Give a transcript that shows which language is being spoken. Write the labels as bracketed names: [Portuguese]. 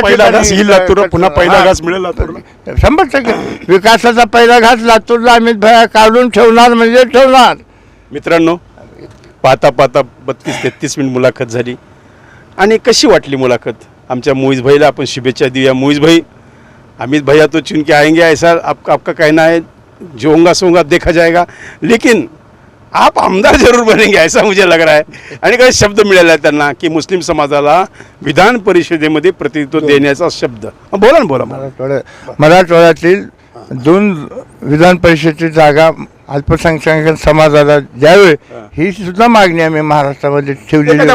[Marathi] पहिला घास येईल लातूर, पुन्हा पहिला घास मिळेल लातूरला. 100% विकासाचा पहिला घास लातूरला अमित भाई काढून ठेवणार म्हणजे ठेवणार. मित्रांनो, पाहता 32-33 मिनिट मुलाखत झाली. आणि कशी वाटली मुलाखत? आमच्या मोईज भाईला आपण शुभेच्छा देऊया. [Hindi] मोईज भाई, अमित भैया तो चुन के आएंगे ऐसा आपका कहना है, जो होगा सो होगा देखा जाएगा, लेकिन आप आमदार जरूर बनेंगे ऐसा मुझे लग रहा है. [Marathi] आणि काही शब्द मिळाला आहे त्यांना की मुस्लिम समाजाला विधान परिषदेमध्ये प्रतिनिधित्व देण्याचा शब्द. बोला ना, बोला. मराठवाड्यातील 2 विधान परिषदेची जागा अल्पसंख्याक समाजाला द्यावे ही सुद्धा मागणी आम्ही महाराष्ट्रामध्ये ठेवलेली.